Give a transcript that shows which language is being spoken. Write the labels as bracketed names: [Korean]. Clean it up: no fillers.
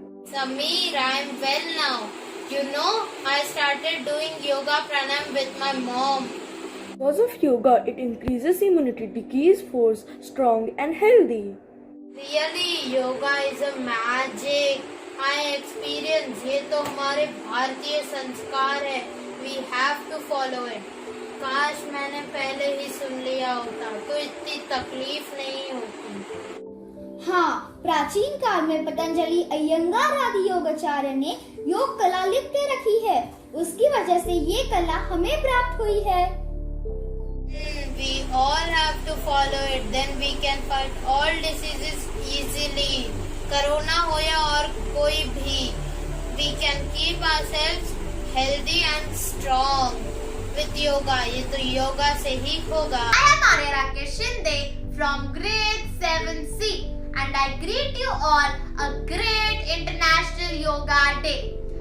[English] Sameer, I am well now. You know, I started doing yoga pranayam with my mom. Because of yoga, it increases immunity, keeps force strong and healthy. Really, yoga is a magic. I experience. [Hindi] ये तो हमारे भारतीय संस्कार है. [English] We have to follow it. [Hindi] काश मैंने पहले ही सुन लिया होता तो इतनी तकलीफ नहीं होती. हाँ, प्राचीन काल में पतंजलि अयंगार आदि योगाचार्य ने योग कला लिख के रखी है. उसकी वजह से ये कला हमें प्राप्त हुई है. [English] We all have to follow it. Then we can fight all diseases easily. [Hindi] Corona हो या और कोई भी, [English] we can keep ourselves healthy and strong with yoga. [Hindi] ये तो योगा से ही होगा. [English] I am Arya Rakesh Shinde from grade 7C and I greet you all a great International Yoga Day.